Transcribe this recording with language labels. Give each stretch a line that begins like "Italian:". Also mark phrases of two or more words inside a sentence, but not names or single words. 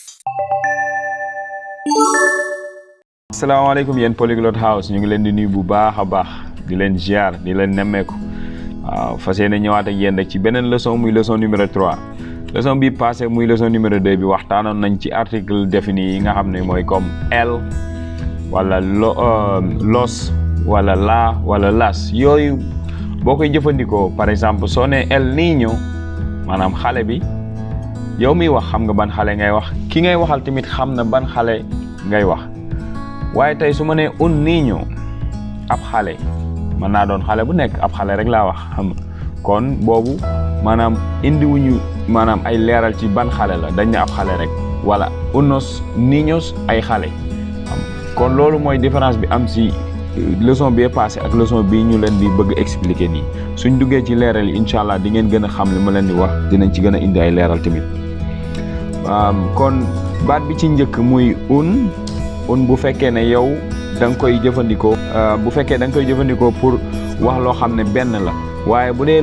Wolof: asalaamaaleykum yéen Polyglot House ñu ngi leen di nuyu bu baax a baax di leen ziar di leen nemmeeku waaw fas yéene ñëwaat ak yéen rek ci beneen leçon muy
French: leçon numéro 3
Wolof: leçon bi passé muy
French: leçon numéro 2
Wolof: bi waxtaanoon nañ ci
French: article défini
Wolof: yi nga xam ne mooy comme el wala los wala la wala las yooyu boo koy jëfandikoo
French: par exemple
Wolof: soo ne
Spanish: el niño
Wolof: maanaam xale bi yow miy wax xam nga ban xale ngay wax ki ngay waxal tamit xam na ban xale ngay wax waaye tey su ma nee
Spanish: un niño
Wolof: ab xale mën naa doon xale bu nekk ab xale rek laa wax xam nga kon boobu maanaam indiwuñu maanaam ay leeral ci ban xale la dañ ne ab xale rek wala unos niños ay xale xam kon loolu mooy différence bi am si leçon bi passé ak leçon bii ñu leen di bëgg expliquer nii suñ duggee ci leeral yi
Arabic: إن شاء الله
Wolof: di ngeen gën a xam li ma leen di wax dinañ ci gën a indi ay leeral tamit kon baat bi ci njëkk muy un bu fekkee ne yow da nga koy jëfandikoo pour wax loo xam ne benn la waaye bu dee